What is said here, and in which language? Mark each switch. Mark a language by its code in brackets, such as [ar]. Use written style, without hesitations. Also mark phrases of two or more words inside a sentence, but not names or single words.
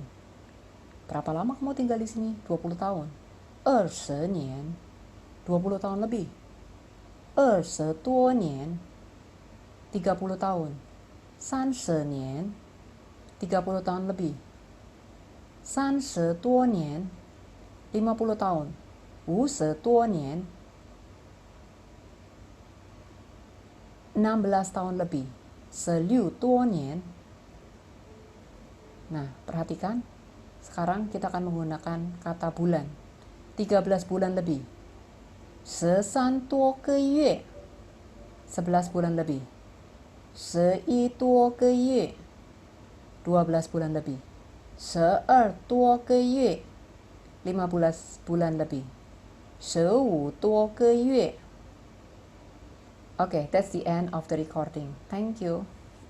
[id] Berapa lama kamu tinggal di sini? 20 tahun. 20年 20 tahun lebih. [zh] 20 多年 [id] 30 tahun. 30年 30 tahun lebih. 30 [zh] 多年 [id] 50 tahun. [zh] 50多年 [id] 16 tahun lebih. [zh] 16 多年. [id] Nah, perhatikan. Sekarang kita akan menggunakan kata bulan. 13 bulan lebih. [zh] 13 多个月 [id] 11 bulan lebih. [zh] 11 多个月 [id] 12 bulan lebih. [zh] 12 多个月 [id] 15 bulan lebih. [zh] 15 多个月. [en] Okay, that's the end of the recording. Thank you.